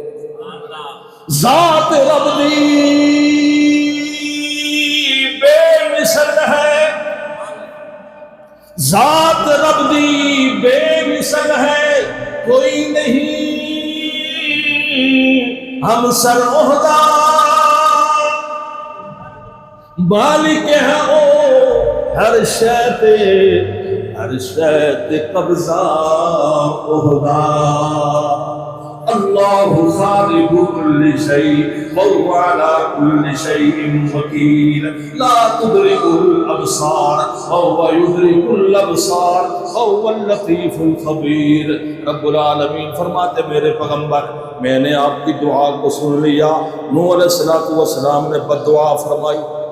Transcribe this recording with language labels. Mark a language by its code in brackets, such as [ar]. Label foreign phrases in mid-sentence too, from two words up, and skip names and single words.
[pa] ذات رب دی بے مثل ہے، ذات رب دی بے مثل ہے، کوئی نہیں ہم سر عہدہ. مالک ہے او ہر شے تے، ہر شے تے قبضہ عہدہ. [ar] اللہ خالق کل شیء وهو على كل شيء وكيل. لا تدرك الابصار وهو يدرك الابصار وهو اللطيف الخبير. [ur] رب العالمین فرماتے میرے پیغمبر میں نے آپ کی دعا کو سن لیا. نوح علیہ السلام نے بد دعا فرمائی.